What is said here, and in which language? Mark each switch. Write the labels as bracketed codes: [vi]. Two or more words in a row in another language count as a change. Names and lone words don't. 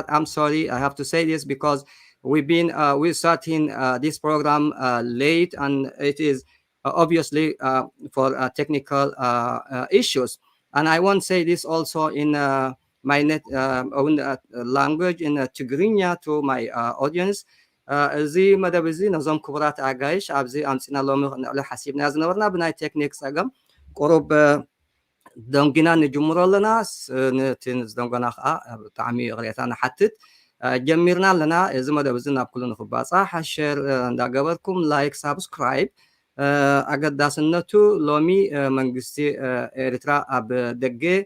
[en] I'm sorry I have to say this because we're starting this program late, and it is obviously for technical issues. And I want to say this also in my own language in Tigrinya to my audience. [ti] እዚ መደብ እዚ ነዞም ክቡራት ኣጋይሽ ኣብዚ ኣምፂና ሎሚ ክንዕሎ ሓሲብና ዝነበርና ብናይ ቴክኒክ ፀገም ቁሩብ ደንጊና ንጅምሮ ኣለና ነቲ ዝደንጎና ከዓ ብጣዕሚ ቅሬታ ንሓትት ጀሚርና ኣለና እዚ መደብ እዚ ናብ ኩሉ ንክባፃሕ ሸር እንዳገበርኩም [en] like subscribe [ti] ኣገዳስነቱ ሎሚ መንግስቲ ኤርትራ ኣብ ደገ